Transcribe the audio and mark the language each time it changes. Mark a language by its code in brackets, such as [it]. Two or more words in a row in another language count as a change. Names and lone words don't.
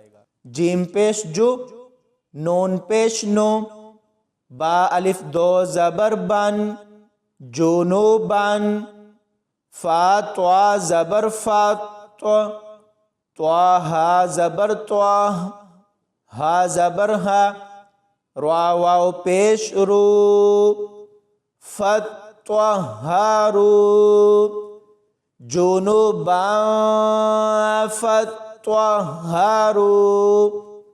[ur] جیم پیش جو، نون پیش نو، با الف دو زبر بن، جنوبن، فا طوا زبر فا طوا ہا زبر طوا، ہا زبر ہا، را واو پیش رو، فت طہارو، جنوبا فت طہارو۔